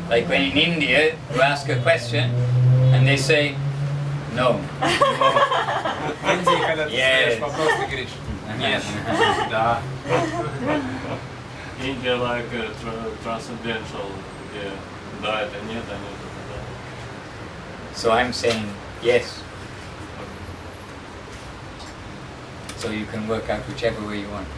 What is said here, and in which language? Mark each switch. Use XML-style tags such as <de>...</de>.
<en>Like when in India, you ask a question and they say no.</en> <ru>В Индии, когда ты задаешь вопрос, ты говоришь нет, да.</ru> <en>India like transcendental,</en> <ru>где да, это нет, а нет, это да.</ru> <en>So I'm saying yes. So you can work out whichever way you want.</en>